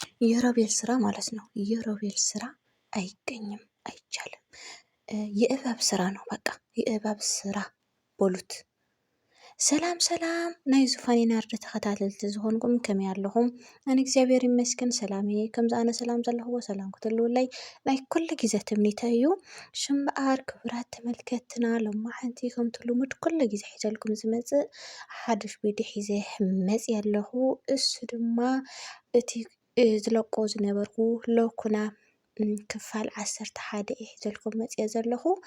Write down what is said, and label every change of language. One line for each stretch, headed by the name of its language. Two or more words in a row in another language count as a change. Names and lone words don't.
Amharic: የሮቤል ስራ ማለት ነው። የሮቤል ስራ አይገኝም፣ አይቻልም። የእባብ ስራ ነው። በቃ የእባብ ስራ በሉት።
Tigrinya: ሰላም ሰላም ናይ ዙፋኔ ናርዲ ተኸታተልቲ ዝኾንኩም ከመይ ኣለኹም? ኣነ እግዚአብሔር ይመስገን ሰላም እየ። ከምዚ ኣነ ሰላም ዘለኽዎ ሰላም ክትህልውለይ ናይ ኩሉ ግዜ ትምኒተ እዩ። ሽምበኣር ክቡራት ተመልከትና ሎማዓንቲ ከምቲ ልሙድ ኩሉ ግዜ ሒዘልኩም ዝመፅእ ሓድሽ ቪድዮ ሒዘ መፅእ ኣለኹ። እሱ ድማ እቲ ዝለቆ ዝነበርኩ ሎኩና ክፋል 11 እየ ሒዘልኩም መፅእ ዘለኹ።